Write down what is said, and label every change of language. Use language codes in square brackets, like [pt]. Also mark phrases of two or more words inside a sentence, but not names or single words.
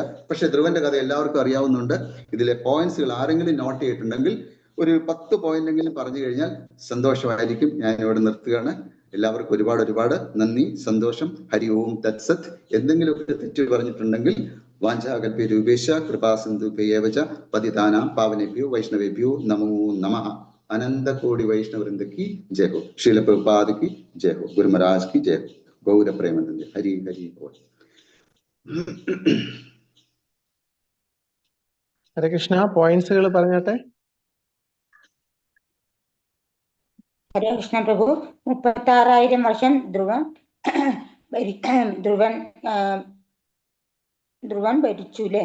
[ml] പക്ഷെ ധ്രുവന്റെ കഥ എല്ലാവർക്കും അറിയാവുന്നുണ്ട്. ഇതിലെ പോയിന്റ്സുകൾ ആരെങ്കിലും നോട്ട് ചെയ്തിട്ടുണ്ടെങ്കിൽ ഒരു 10 പോയിന്റെങ്കിലും പറഞ്ഞു കഴിഞ്ഞാൽ സന്തോഷമായിരിക്കും. ഞാൻ ഇവിടെ നിർത്തുകയാണ്. എല്ലാവർക്കും ഒരുപാട് നന്ദി, സന്തോഷം. [sa] ഹരി ഓം തത്സത്. [ml] എന്തെങ്കിലുമൊക്കെ തെറ്റ് പറഞ്ഞിട്ടുണ്ടെങ്കിൽ [sa] വാഞ്ചാകൽപ്യരൂപേശ കൃപാസിന്ധുഭ്യേവച പതിതാനാം പാവനേഭ്യോ വൈഷ്ണവേഭ്യോ നമോ നമഃ. [hi] अनंत कोटि वैष्णव वृंद की जय हो। श्रील प्रभुपाद की जय हो। गुरु महाराज की जय हो। गौर प्रेमानंद। हरि हरि बोल। [ml] ഹരേ കൃഷ്ണ. പോയിന്റ്സുകൾ പറഞ്ഞാട്ടെ. ഹരേ കൃഷ്ണ പ്രഭു. 36,000 വർഷം ധ്രുവൻ ഭരിച്ചു അല്ലേ?